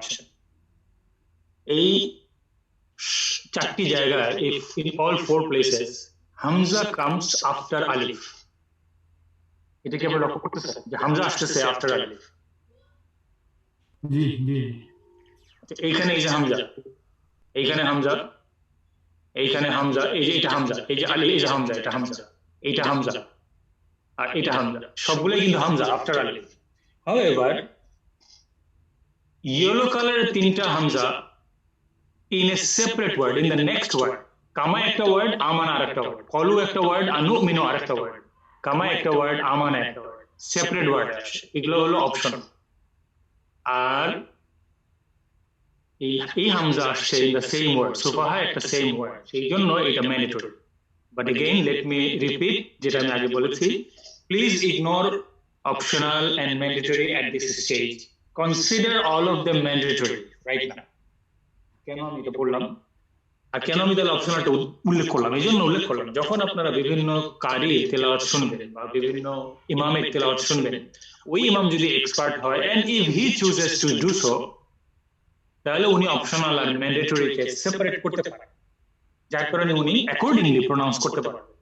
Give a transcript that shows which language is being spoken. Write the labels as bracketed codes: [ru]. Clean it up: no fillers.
[bn] আসেন, এই চারটি জায়গায়, [en] in all 4 places [bn] Hamza comes after alif, এটা কি আমরা লক্ষ্য করতেছেন যে হামজা আসতেছে আফটার আলিফ? জি জি। এইখানে এই যে হামজা, এইখানে হামজা, এইখানে হামজা, এই যে এটা হামজা, এই যে আলি, এই যে হামজা, এটা হামজা, এইটা হামজা, আর এটা হামজা, সবগুলোই কিন্তু হামজা আফটার আলিফ। [en] However, yellow color [bn] তিনটা Hamza [en] in a separate word, in the next word. [bn] কামা একটা ওয়ার্ড, আমান আরেকটা ওয়ার্ড, কলু একটা ওয়ার্ড, আনুমিনু আরেকটা ওয়ার্ড, কামা একটা ওয়ার্ড, আমান একটা ওয়ার্ড, সেপারেট ওয়ার্ড আসে, এগুলো হলো অপশন। আর এই হামজা আসছে [en] in the same word, [bn] সুফাহা একটা সেম ওয়ার্ড, সেই জন্য এটা mandatory. [en] but again let me repeat, [bn] যেটা আমি আগে বলেছি, [en] Please ignore optional and mandatory at this stage. Consider all of them mandatory right now. [bn] কেন আমি এটা বললাম আর কেন আমি তাহলে অপশনালটা উল্লেখ করলাম? এই জন্য উল্লেখ করলাম, যখন আপনারা বিভিন্ন কারি তেলাওয়াত শুনবেন বা বিভিন্ন ইমামের তেলাওয়াত শুনবেন, ওই ইমাম যদি এক্সপার্ট হয় [en] and if he chooses to do so, [bn] তাহলে উনি অপশনাল আর ম্যান্ডেটরিকে সেপারেট করতে পারেন, যার কারণে উনি অ্যাকর্ডিংলি প্রনাউন্স করতে পারেন।